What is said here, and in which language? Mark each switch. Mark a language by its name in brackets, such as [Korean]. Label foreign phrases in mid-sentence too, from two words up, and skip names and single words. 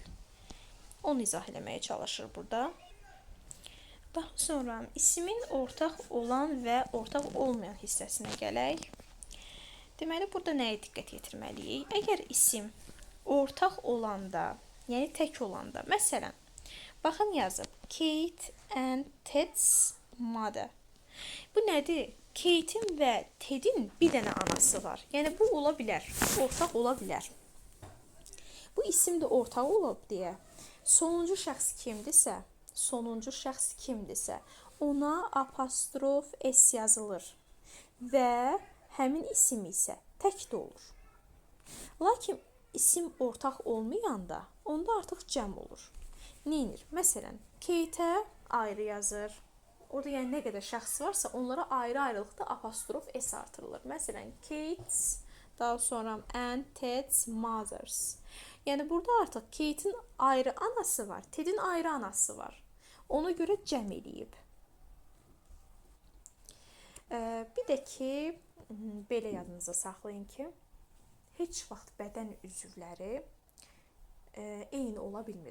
[Azerbaijani] Onu izah eləməyə çalışır burada. Daha sonra isimin ortaq olan və ortaq olmayan hissəsinə gələk. Deməli, burada nəyə diqqət yetirməliyik? Əgər isim ortaq olanda, yəni tək olanda, məsələn, baxın yazıb, [English] Kate and Ted's mother. [Azerbaijani] Bu nədir? Kate'in və Ted'in bir dənə anası var. Yəni, bu ola bilər, ortaq ola bilər. Bu isim də ortaq olub deyə, sonuncu şəxs kimdirsə, ona apostrof S yazılır və həmin isim isə tək də olur. Lakin isim ortaq olmayanda, onda artıq cəm olur. Neynir? Məsələn, Kate-ə ayrı yazır. Orada yəni nə qədər şəxs varsa, onlara ayrı-ayrılıqda apostrof S artırılır. [English] Məsələn, Kate's, [Azerbaijani] daha sonra [English] and Ted's mothers. [Azerbaijani] Yəni, burada artıq Kate'in ayrı anası var, Ted'in ayrı anası var. Ona görə cəm eləyib. Bir də ki, belə yadınıza saxlayın ki, heç vaxt bədən üzvləri eyni ola bilmir.